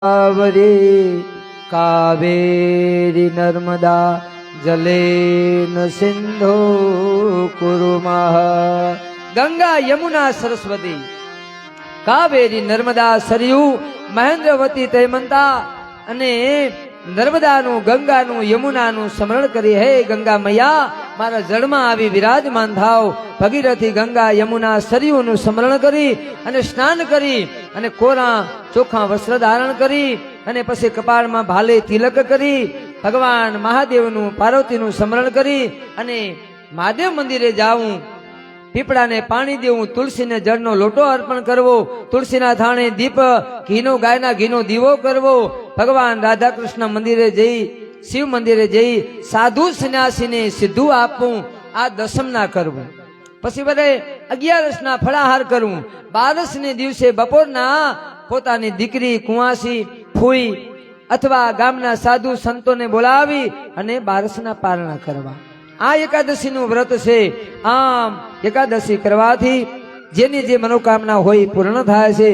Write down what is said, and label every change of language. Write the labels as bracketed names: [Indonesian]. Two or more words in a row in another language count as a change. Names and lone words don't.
[Sanskrit] गोदावरी कावेरी नर्मदा जलेन सिंधु कुरुमः। [Gujarati] ગંગા યમુના સરસ્વતી કાવેરી નર્મદા સરયૂ મહેન્દ્રવતી તૈમંતા અને નર્મદાનું ગંગાનું યમુનાનું સ્મરણ કરી। હે ગંગા મૈયા મારા જળમાં આવી વિરાજમાન થાઓ। ભગીરથી ગંગા યમુના સરયૂનું સ્મરણ કરી અને સ્નાન કરી અને કોરા ચોખા વસ્ત્ર ધારણ કરી અને પછી કપાળમાં ભાલે તિલક કરી ભગવાન મહાદેવનું પાર્વતીનું સ્મરણ કરી અને મહાદેવ મંદિરે જાઉં, પીપડા ને પાણી દેવું, તુલસી ને જળ નો લોટો અર્પણ કરવો, તુલસી ના થાણે દીપ ઘીનો ગાયના ઘીનો દીવો કરવો, ભગવાન રાધા કૃષ્ણ મંદિરે જઈ શિવ મંદિરે જઈ સાધુ સંન્યાસી ને સીધું આપું। આ દસમ ના કરવું। પછી બધે 11 ના ફળાહાર કરવું। 12 ને દિવસે બપોરના પોતાની દીકરી કુંવાસી ફૂઈ અથવા ગામના સાધુ સંતોને બોલાવી અને 12 ના પારણા કરવા। આ એકાદશીનું વ્રત છે। આમ એકાદશી કરવાથી જેની જે મનોકામના હોય પૂર્ણ થાય છે।